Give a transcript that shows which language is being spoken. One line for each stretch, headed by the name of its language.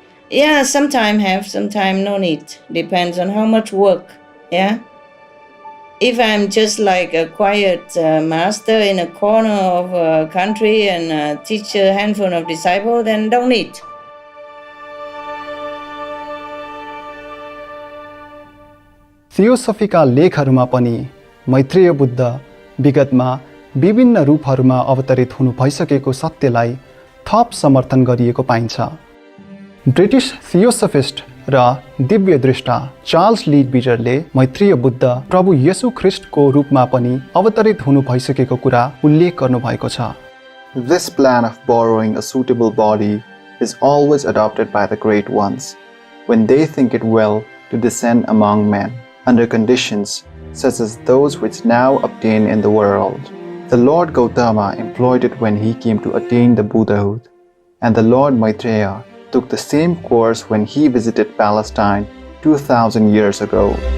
English: Yeah, sometime have, sometime no need. Depends on how much work, yeah? If I'm just like a quiet master in a corner of a country and teach a handful of disciples, then don't need.
Nepali: थियोसफीका लेखहरूमा पनि मैत्रेय बुद्ध विगतमा विभिन्न रूपहरूमा अवतरित हुनु भइसकेको सत्यलाई थप समर्थन गरिएको पाइन्छ। ब्रिटिश थियोसफिस्ट र दिव्य दृष्टा चार्ल्स ली बीजरले मैत्रेय बुद्ध प्रभु येशू ख्रिस्टको रूपमा पनि अवतरित हुनु भइसकेको कुरा उल्लेख गर्नुभएको छ।
English: This plan of borrowing a suitable body is always adopted by the great ones when they think it well to descend among men under conditions such as those which now obtain in the world. The Lord Gautama employed it when he came to attain the Buddhahood, and the Lord Maitreya took the same course when he visited Palestine 2000 years ago.